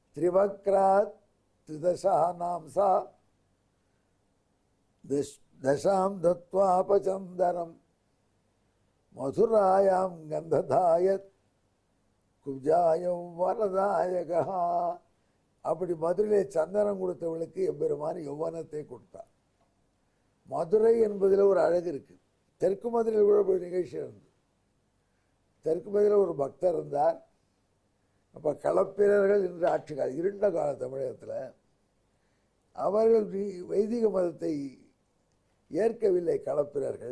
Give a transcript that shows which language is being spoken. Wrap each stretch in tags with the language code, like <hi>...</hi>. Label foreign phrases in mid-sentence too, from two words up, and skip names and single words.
<sa>परिवक्रात् त्रिदशानां सा दशां दत्वापचन्दनं मधुरायां गन्धदायत् कुब्जायं वरदायकः.</sa> <ta>அப்படி மதுரையிலே சந்தனம் கொடுத்தவளுக்கு எம்பெருமான் யௌவனத்தை கொடுத்தார். மதுரை என்பதில் ஒரு அழகு இருக்கு. தெற்கு மதுரையில் கூட ஒரு நிகழ்ச்சி இருந்தது. தெற்கு மதுரையில் ஒரு பக்தர் இருந்தார். அப்போ களப்பிரர்கள் என்று ஆட்சி காலம், இருண்ட கால தமிழகத்தில் அவர்கள் வைதிக மதத்தை ஏற்கவில்லை களப்பிரர்கள்.</ta>